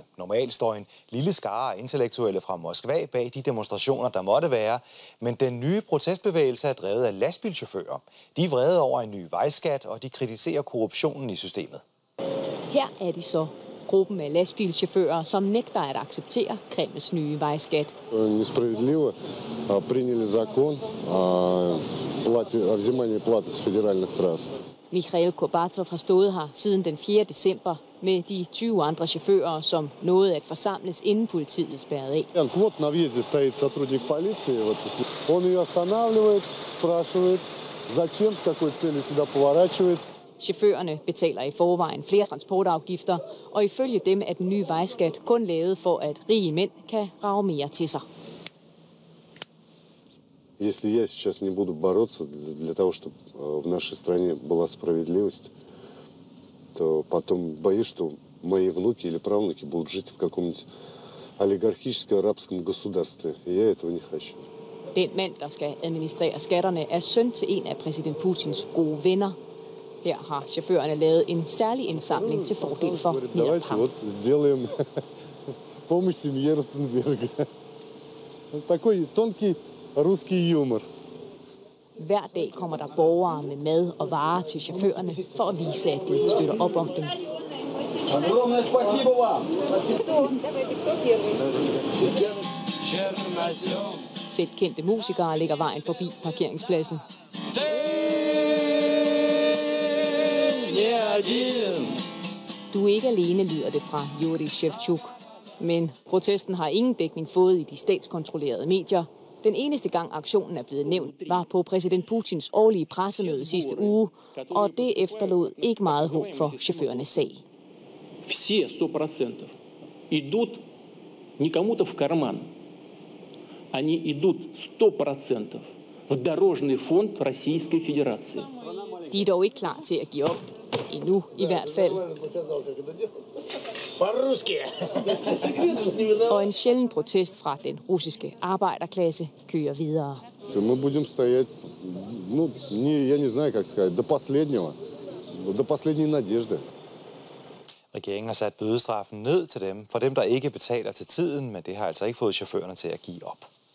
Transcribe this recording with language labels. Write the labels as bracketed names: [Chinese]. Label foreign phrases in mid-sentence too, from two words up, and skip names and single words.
[Danish] Normalt står en lille skare af intellektuelle fra Moskva bag de demonstrationer, der måtte være. Men den nye protestbevægelse er drevet af lastbilchauffører. De er vrede over en ny vejskat, og de kritiserer korruptionen i systemet. Her er de så. Gruppen af lastbilchauffører, som nægter at acceptere Kremls nye vejskat. [Russian] Несправедливо приняли закон о взимании платы с федеральных трасс. [Danish] Mikhail Gorbatov har stået her siden den 4. december med de 20 andre chauffører, som nåede at forsamles, inden politiet spærrede af. [Russian] Вот на въезде стоит сотрудник полиции. Он ее останавливает, спрашивает, зачем, с какой целью сюда поворачивает. [Danish] Chaufførerne betaler i forvejen flere transportafgifter, og ifølge dem er den nye vejskat kun lavet for, at rige mænd kan rage mere til sig. [Russian] Если я сейчас не буду бороться для того, чтобы в нашей стране была справедливость, то потом боюсь, что мои внуки или правнуки будут жить в каком-нибудь олигархическом арабском государстве. И я этого не хочу. [Danish] Den mand, der skal administrere skatterne, er søn til en af præsident Putins gode venner. Her har chaufførerne lavet en særlig indsamling til fordel for mere pap. [Russian] Сделаем помощь семье Ротенберга. Такой тонкий rусский юмor. [Danish] Hver dag kommer der borgere med mad og varer til chaufførerne for at vise, at de støtter op om dem. Sæt kendte musikere lægger vejen forbi parkeringspladsen. Du er ikke alene, lyder det fra Yuri Shevchuk. Men protesten har ingen dækning fået i de statskontrollerede medier. Den eneste gang aktionen er blevet nævnt, var på præsident Putins årlige pressemøde sidste uge, og det efterlod ikke meget håb for chaufførernes sag. [Russian] Все 100% идут не кому-то в карман. Они идут 100% в дорожный фонд Российской Федерации. [Danish] De er dog ikke klar til at give op. Endnu i hvert fald. Og en sjælden protest fra den russiske arbejderklasse kører videre. [Russian] Мы будем стоять, я не знаю, как сказать, до последнего, до последней надежды. [Danish] Regeringen har sat bødestraffen ned til dem, for dem, der ikke betaler til tiden, men det har altså ikke fået chaufførerne til at give op.